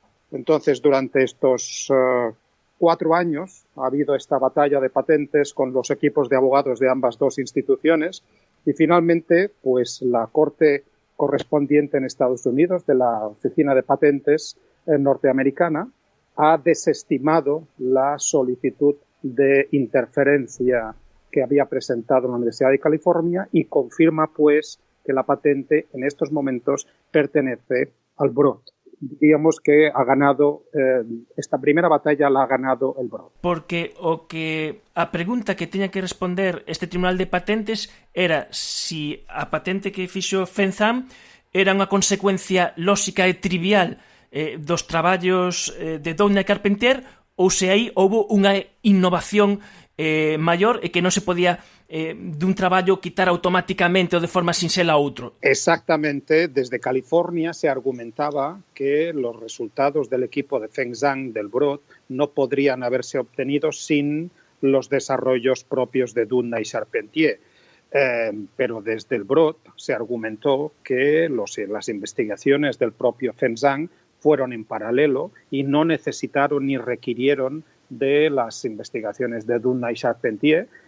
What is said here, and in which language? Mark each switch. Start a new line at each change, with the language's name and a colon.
Spanish: Entonces, durante estos 4 años ha habido esta batalla de patentes con los equipos de abogados de ambas dos instituciones y finalmente, pues la Corte correspondiente en Estados Unidos de la Oficina de Patentes norteamericana ha desestimado la solicitud de interferencia que había presentado la Universidad de California y confirma pues que la patente en estos momentos pertenece al Broad. Digamos que ha ganado, esta primera batalla la ha ganado el Broad.
Galician: Porque a pregunta que tiña que responder este Tribunal de Patentes era si a patente que fixo Feng Zhang era unha consecuencia lóxica e trivial dos traballos de Doudna e Carpentier ou se aí houve unha innovación maior e que non se podía dun traballo quitar automáticamente ou de forma sinxela a outro.
Spanish: Exactamente, desde California se argumentaba que los resultados del equipo de Feng Zhang del Broad no podrían haberse obtenido sin los desarrollos propios de Doudna y Charpentier. Pero desde el Broad se argumentó que las investigaciones del propio Feng Zhang fueron en paralelo y no necesitaron ni requirieron de las investigaciones de Doudna y Charpentier.